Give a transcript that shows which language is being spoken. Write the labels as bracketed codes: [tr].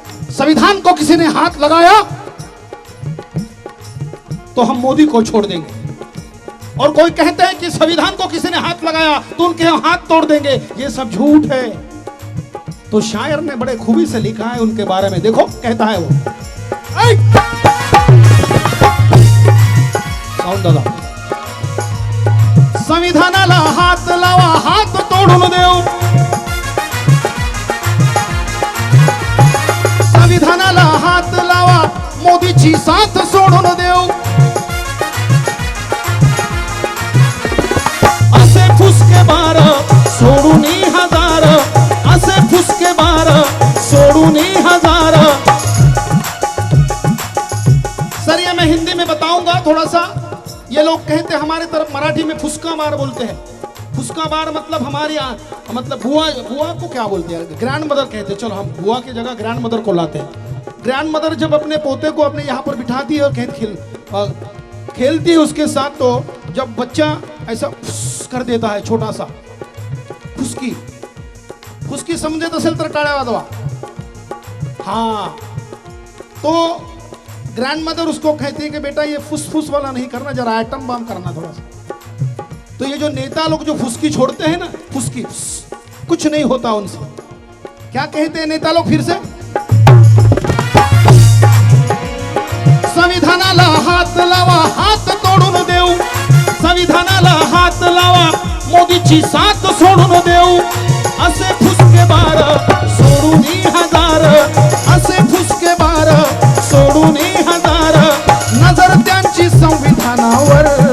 [hi] संविधान को किसी ने हाथ लगाया तो हम मोदी को छोड़ देंगे, और कोई कहते हैं कि संविधान को किसी ने हाथ लगाया तो उनके हाथ तोड़ देंगे। ये सब झूठ है। तो शायर ने बड़े खूबी से लिखा है उनके बारे में। देखो कहता है वो, साऊंड दादा, [mr] संविधानाला हात लावा, हात तोडून देऊ, संविधानाला हात लावा, मोदीची साथ सोडून देऊ, असे फुसके बार सोडून हजार, असे फुसके बार सोडून हजार। [hi] सर ये मैं हिंदी में बताऊंगा थोड़ा सा। ये लोग कहते हमारे तरफ मराठी में फुसका मार बोलते हैं। फुसका मार मतलब हमारे यहाँ मतलब बुआ, बुआ को क्या बोलते हैं, ग्रैंड मदर कहते हैं। चलो हम बुआ की जगह ग्रैंड मदर को लाते हैं। ग्रैंड मदर जब अपने पोते को अपने यहाँ पर बिठाती है और खेलती है उसके साथ, तो जब बच्चा ऐसा फुस कर देता है छोटा सा, फुसकी, फुसकी [mr] समझत असेल तर टाळ्या वाजवा। [hi] हाँ, तो ग्रैंड मदर उसको कहती है कि बेटा ये फुसफुस वाला नहीं करना, जरा एटम बम करना थोड़ा सा। तो ये जो नेता लोग जो फुसकी छोड़ते हैं ना, फुसकी, कुछ नहीं होता उनसे। क्या कहते हैं नेता लोग फिर से, [mr] संविधानाला हात लावा, हात तोडून देऊ, संविधानाला हात लावा, मोदीची साथ सोडून देऊ, असे फुसके बार सोडून हजार, असे फुसके बार सोडून हजार, नजर त्यांची संविधानावर,